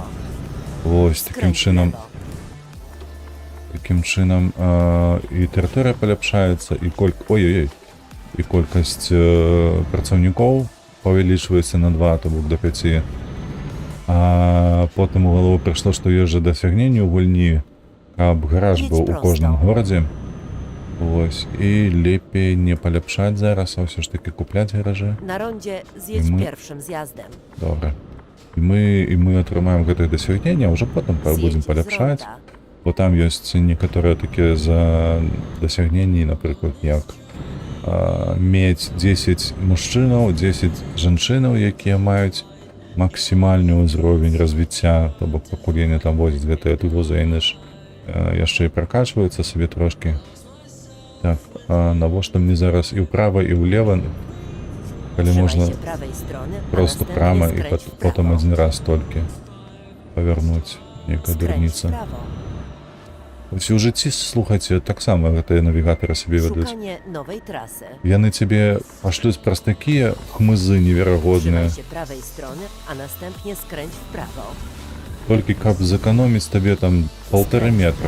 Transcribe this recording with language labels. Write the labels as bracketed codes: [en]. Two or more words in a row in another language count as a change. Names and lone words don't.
[be] Вось, такім чынам і тэрыторыя паляпшаецца, і і колькасць працаўнікоў павялічваецца на 2, то бок да 5. А потым у галаву прыйшло, што ёсць жа дасягненне ў гульні, каб гараж быў у кожным горадзе. Вось, і лепей не паляпшаць зараз, а ўсё ж такі купляць гаражы. [pl] Na rondzie zjedź my- pierwszym zjazdem. [be] Добра. І мы атрымаем гэтых дасягнення, а ўжо потым будзем [pl] Zjedź z [be] паляпшаць. [pl] ronda. [be] Бо там ёсць некаторыя такія за дасягненні, напрыклад, як мець 10 мужчынаў, 10 жанчынаў, якія маюць максімальны ўзровень развіцця, то бок пакуль яны там возяць гэтыя тузы, яны ж яшчэ і пракачваюцца сабе трошкі. Так, навошта мне зараз і ўправа, і ўлева, калі [pl] Trzymaj [be] можна [pl] się prawej strony, a [be] просто [pl] następnie [be] прямо і [pl] skręć w [be] потім [pl] prawo. [be] один раз толькі павярнуць, некая [pl] Skręć w [be] дурніца. [pl] prawo. [be] Вось у жыцці, слухайце, таксама гэтыя навігатары сабе ведуць. [pl] Szukanie nowej trasy. [be] Яны цябе пашлюць праз такія хмызы неверагодныя, [pl] Trzymaj się prawej strony, a następnie skręć w prawo. [be] толькі каб зэканоміць табе там 1,5 [pl] Skręć w [be] метра.